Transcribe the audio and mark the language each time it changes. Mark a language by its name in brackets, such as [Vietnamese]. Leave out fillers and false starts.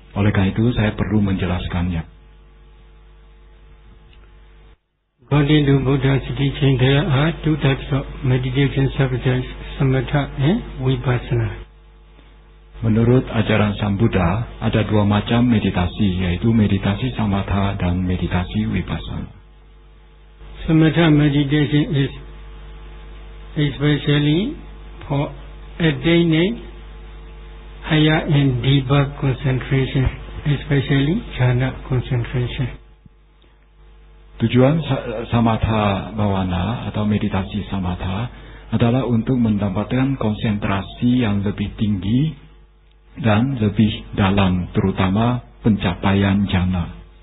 [Indonesian] Oleh karena itu saya perlu menjelaskannya. [English] According to Buddha's teaching, there are 2 types of meditation subjects, samatha and vipassana. [Indonesian] Menurut ajaran Sang Buddha, ada 2 macam meditasi, yaitu meditasi samatha dan meditasi vipassana. [English] Samatha meditation is especially for attaining higher and deeper concentration, especially jhana concentration. [Indonesian] Tujuan samatha bhavana atau meditasi samatha adalah untuk mendapatkan konsentrasi yang lebih tinggi dan lebih dalam, terutama pencapaian jhana.